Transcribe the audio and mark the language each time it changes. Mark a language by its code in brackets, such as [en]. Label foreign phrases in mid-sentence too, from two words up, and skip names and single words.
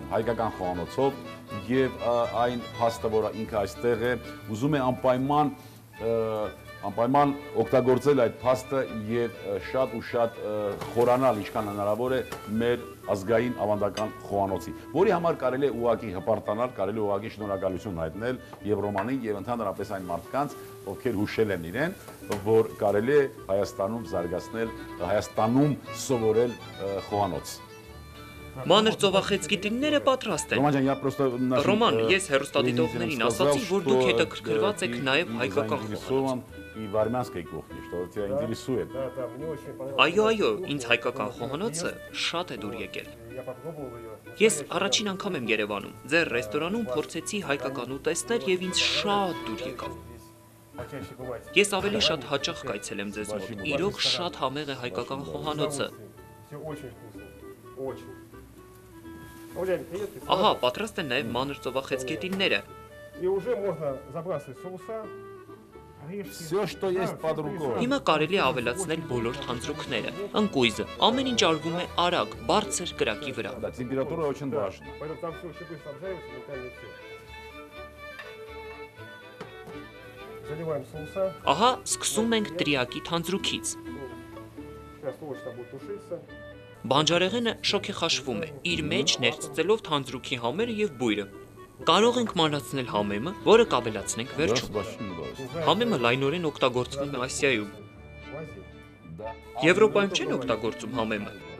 [hy] հայկական խոհանոցով եւ այն փաստը, որ ինքը այստեղ է, ուզում է անպայման անպայման օգտագործել այդ փաստը եւ շատ ու շատ խորանալ ինչքան հնարավոր է մեր ազգային ավանդական խոհանոցի, որի համար կարելի է ուղղակի հպարտանալ, կարելի է ուղղակի շնորհակալություն հայտնել եւ Ռոմանին եւ ընդհանրապես այն մարդկանց, ովքեր հուշել են իրեն, որ կարելի է Հայաստանում զարգացնել, Հայաստանում սովորել խոհանոց։ Մանր ծովախեցգիտինները պատրաստ են։ Ռոման, ես հեռուստադիտողներին ասացի, որ դուք հետաքրքրված եք նաև հայկական խոհանոց։ [ru] И в армянской кухне, что тебя интересует. [hy] Այո, ինձ հայկական խոհանոցը շատ է դուր եկել։ Ես առաջին անգամ եմ Երևանում։ Ձեր ռեստորանում փորձեցի հայկական ուտեստներ եւ ինձ շատ դուր եկավ։ Ես ավելի շատ հաճախ կայցելեմ ձեզ մոտ։ Իրոք շատ համեղ է հայկական խոհանոցը։ Ահա, պատրաստ են նաև մանր ծովախեցգետինները։ [ru] Всё, что есть под рукой. [hy] Հիմա կարելի է ավելացնել բոլոր թանձրուկները։ Ընկույզը ամեն ինչ արվում է արագ, բարձր կրակի վրա։ [ru] Да, температура очень важна. [hy] Ահա, սկսում ենք տրիակի թանձրուկից։ Բանջարեղենը շոգեխաշվում է, իր մեջ ներծծելով թանձրուկի համերը եւ բույրը։ Կարող ենք մանրացնել համեմը, որը կավելացնենք վերջում։ Համեմը լայնորեն օգտագործվում է Ասիայում։ Եվրոպայում չեն օգտագործում համեմը։